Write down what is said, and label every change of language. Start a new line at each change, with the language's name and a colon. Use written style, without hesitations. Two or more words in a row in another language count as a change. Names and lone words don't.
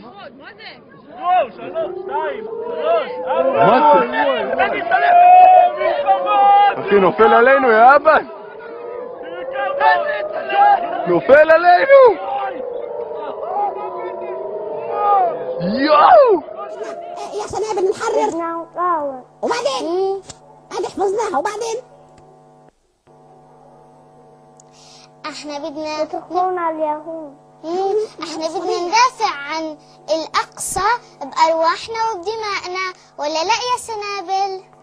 Hebrew: מה זה? גול, 3, 2, 3, 4. מה זה? אחי, נופל עלינו, יא אבא! נופל עלינו! יואו!
Arabic: يا سنابل نحرر وبعدين هذه حفظناها وبعدين احنا بدنا تقولون على اليهود احنا بدنا ندافع عن الأقصى بأرواحنا وبدمائنا ولا لا يا سنابل؟